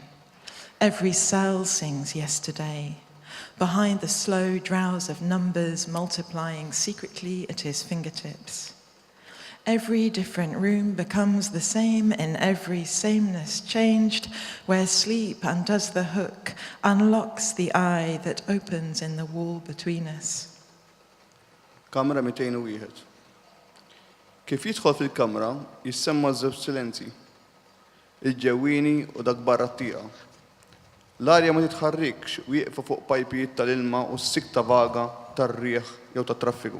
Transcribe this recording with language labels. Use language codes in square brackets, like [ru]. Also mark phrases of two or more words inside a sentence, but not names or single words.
[en] Every cell sings yesterday. Behind the slow drowse of numbers multiplying secretly at his fingertips. Every different room becomes the same in every sameness changed, where sleep undoes the hook, unlocks the eye that opens in the wall between us. [mt] Kamra 201. Kif jidħol fil-kamra, jissemma żewġ silenzi. Il-ġewwieni u dak barra t-tieqa. L-arja ma titħarrikx u jieqfa fuq pajpijiet tal-ilma u s-sikta vaga tar-riħ jew tat-traffiku.